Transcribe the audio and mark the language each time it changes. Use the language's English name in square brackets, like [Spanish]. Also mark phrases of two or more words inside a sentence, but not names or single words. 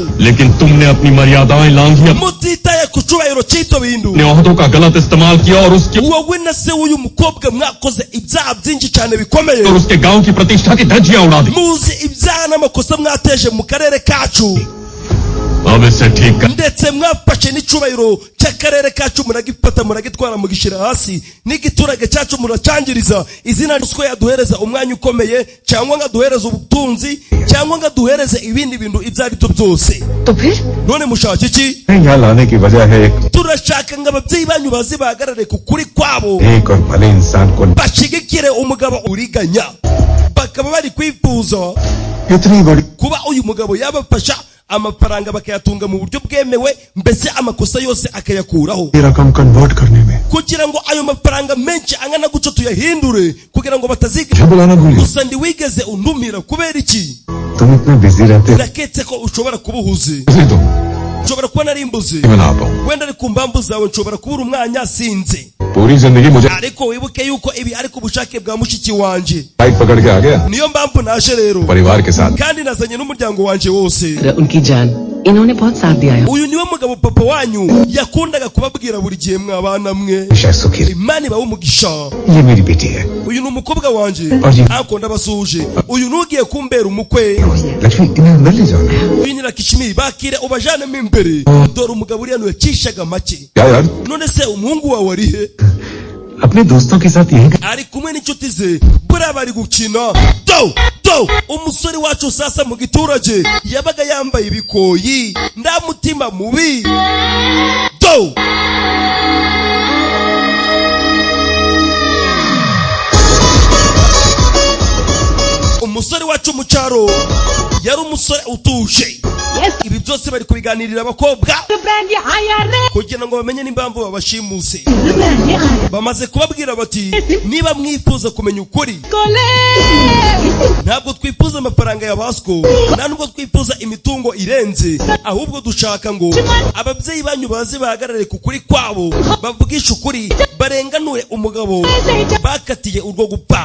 [Hindi] लेकिन तुमने अपनी मर्यादाएं लांघी, [Kinyarwanda] mutitaye ku cyubahiro cy'ito bintu. [Hindi] ने ओहदों का गलत इस्तेमाल किया और उसके [Kinyarwanda] wowe na se w'uyu mukobwa mwakoze ibyaha byinshi cyane bikomeye, [Hindi] और उसके गांव की प्रतिष्ठा की धज्जियां उड़ा दी. [Kinyarwanda] muzi ibyaha n'amakosa mwateje mu karere kacu, [Hindi] अब इसे ठीक कर. [Kinyarwanda] ndetse mwafashe n'icyubahiro cy'akarere kacu muragifata muragitwara mugishyira hasi, n'igiturage cyacu muracangiriza. izina ruswa yaduhereza umwanya ukomeye, cyangwa ngaduhereza ubutunzi, cyangwa ngaduhereze ibindi bintu ibyo ari byo byose. none mushaka iki? [Hindi] यहाँ लाने की वजह है [Kinyarwanda] turashaka ngo ababyeyi banyu baze bahagarare ku kuri kwabo, [Hindi] एक और भले इंसान को [Kinyarwanda] bashigikire umugabo uriganya, bakaba bari kwifuza [Hindi] इतनी बड़ी [Kinyarwanda] kuba uyu mugabo yabafasha amafaranga bakayatunga mu buryo bwemewe, mbese amakosa yose akayakuraho, [Hindi] रकम कन्वर्ट करने में [Kinyarwanda] kugira ngo ayo mafaranga menshi angana guco tuyahindure kugira ngo bataziga. [Hindi] मुझे बुलाना भूलिए. [Kinyarwanda] Gusa ndi wigeze undumira kubera iki? [Hindi] तुम इतने बिजी रहते हो. [Kinyarwanda] Naketse ko ushobora kuba uhuze, [Hindi] इसे तुम [Kinyarwanda] nshobora kuba nari mbuze, [Hindi] मैं ना पाऊं. [Kinyarwanda] wenda ari ku mpamvu zawe nshobora kubura umwanya sinze, [Hindi] पूरी जिंदगी मुझे [Kinyarwanda] ariko wibuke yuko ibi ari ku bushake bwa mushiki wanje, [Hindi] फ्लाइट पकड़ के आ गया [Kinyarwanda] niyo mpamvu naje rero [Hindi] परिवार के साथ. [Kinyarwanda] kandi nazanye n'umuryango wanje wose. [Hindi] उनकी जान इन्होंने बहुत साथ दिया है. [Kinyarwanda] Uyu niwe mugabo papa wanyu yakundaga kubabwira buri gihe mwabana mwe, [Hindi] शायद सुखी रहे. [Kinyarwanda] Imana ibahe umugisha. [Hindi] ये मेरी बेटी है. [Kinyarwanda] Uyu ni umukobwa wanje Oye. anko ndabasuje. Uyu nugiye kumbera umukwe. [Hindi] लक्ष्मी इन्हें अंदर ले जाओ. [Kinyarwanda] Uyu ni Lakishmi bakire ubajanemo imbere. Dore umugabo uriya yacishaga make. [Hindi] क्या यार [Kinyarwanda] None se umuhungu wawe ari he? [Hindi] अपने दोस्तों के साथ यहीं [Kinyarwanda] Ari kumwe n'inshuti ze buriya bari gukina. Umusore wacu sasa mu giturage yabaga yambaye ibikoyi nda mutima mubi. Umusore wacu mu cyaro yari umusore utuje. Ibi byose bari kubiganirira abakobwa [Hindi] ब्रांड ये आया रे, [Kinyarwanda] kugira ngo bamenye n'impamvu babashimuse. [Hindi] ब्रांड ये आया [Kinyarwanda] Bamaze kubabwira bati niba mwifuza kumenya ukuri, कोले, ntabwo twifuza amafaranga ya Basco, nta nubwo twifuza imitungo irenze, ahubwo dushaka ngo ababyeyi banyu baze bahagarare ku kuri kwabo, bavugishe ukuri, barenganure umugabo bakatiye urwo gupfa.